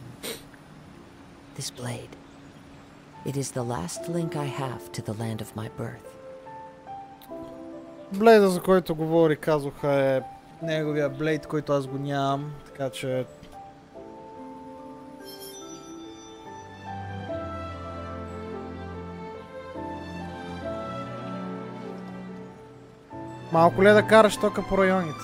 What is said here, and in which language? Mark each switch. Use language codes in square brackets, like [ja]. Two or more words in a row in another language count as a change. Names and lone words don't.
[en] This blade, it is the last link I have to the land of my birth. [bg] Блейда, за който говори, казаха, е неговия блейд, който аз го нямам, така че... Малко ли е да караш тока по районите?